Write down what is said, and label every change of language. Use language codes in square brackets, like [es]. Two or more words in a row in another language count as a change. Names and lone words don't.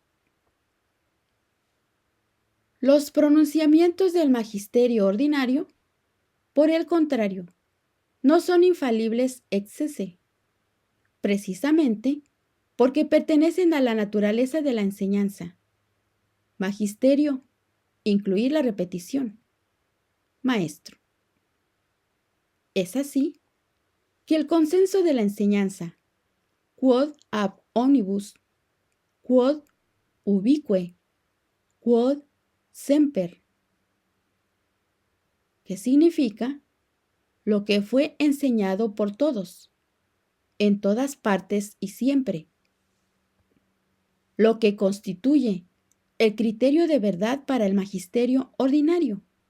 [es] Los pronunciamientos del magisterio ordinario, por el contrario, no son infalibles [la] ex sese, [es] precisamente porque pertenecen a la naturaleza de la enseñanza. Magisterio, incluir la repetición. Maestro. Es así que el consenso de la enseñanza, [la] quod ab omnibus, quod ubique, quod semper, [es] que significa lo que fue enseñado por todos, en todas partes y siempre, lo que constituye el criterio de verdad para el magisterio ordinario.